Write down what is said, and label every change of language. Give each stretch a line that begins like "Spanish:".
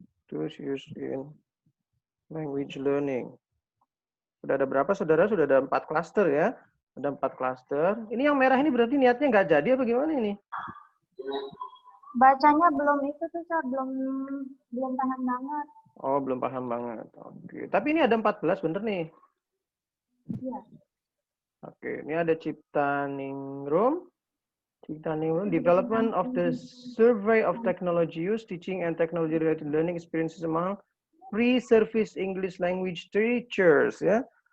English: tools used in language learning.
Indonesian: Sudah ada berapa, saudara? Sudah ada 4 klaster ya. Ada 4 klaster. Ini yang merah ini berarti niatnya nggak jadi apa gimana ini? Bacanya belum itu tuh, Sir. Belum paham banget. Oh, belum paham banget. Oke. Tapi ini ada 14, bener nih. Iya. Oke, ini ada Ciptaningrum.
English: Ciptaningrum, development of the survey of technology use, teaching and technology related learning experiences among pre-service English language teachers ya.